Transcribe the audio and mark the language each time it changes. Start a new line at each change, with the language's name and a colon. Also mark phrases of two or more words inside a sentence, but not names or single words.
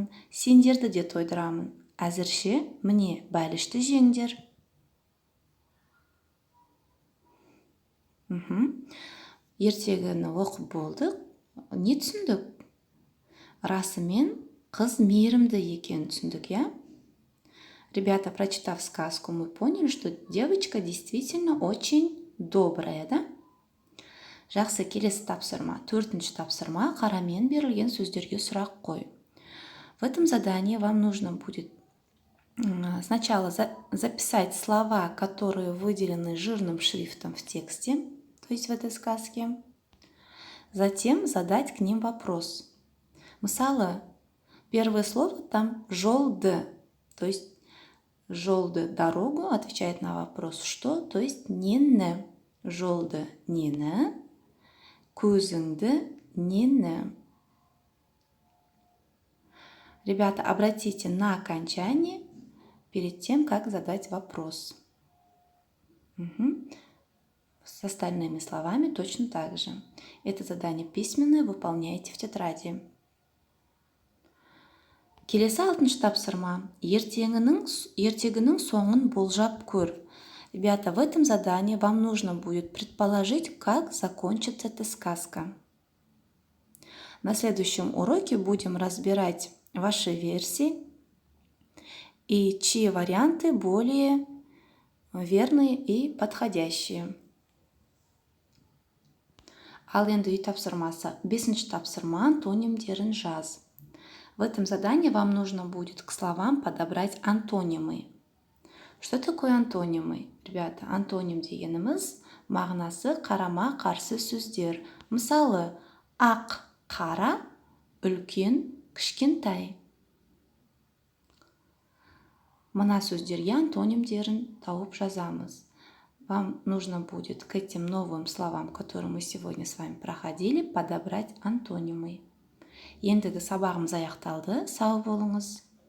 Kazakh: Сендерді де тойдырамын. Әзірше, міне, бәлішті жеңдер. Ертегіні оқып болдық. Не түсіндік? Расымен қыз мейірімді екен түсіндік,
Russian: Ребята, прочитав сказку, мы поняли, что девочка действительно очень добрая, да?
Kazakh: Жақсы, келесі тапсырма. 4-ші тапсырма қарамен берілген сөздерге сұрақ қой.
Russian: В этом задании вам нужно будет сначала записать слова, которые выделены жирным шрифтом в тексте, то есть в этой сказке. Затем задать к ним вопрос. Мысалы, первое слово там «жолды», то есть «жолды» – дорогу, отвечает на вопрос «что», то есть «нені».
Kazakh: «Жолды» – «нені», «көзіңді» – «нені».
Russian: Ребята, обратите на окончание перед тем, как задать вопрос. С остальными словами точно так же. Это задание письменное, выполняйте в тетради.
Kazakh: Келесі 6-ші тапсырма. Ертегінің соңын болжап көр.
Russian: Ребята, в этом задании вам нужно будет предположить, как закончится эта сказка. На следующем уроке будем разбирать ваши версии и чьи варианты более верные и подходящие.
Kazakh: Ал енді үй тапсырмасы. 5-ші тапсырма антонимдерін жаз.
Russian: В этом задании вам нужно будет к словам подобрать антонимы. Что такое антонимы? Ребята,
Kazakh: антоним дегеніміз мағынасы қарама-қарсы сөздер. Мысалы, ақ, қара, үлкен, кішкентай. Мына сөздерге антонимдерін тауып жазамыз.
Russian: Вам нужно будет к этим новым словам, которые мы сегодня с вами проходили, подобрать антонимы.
Kazakh: Ендігі сабағымыз аяқталды. Сау болыңыз.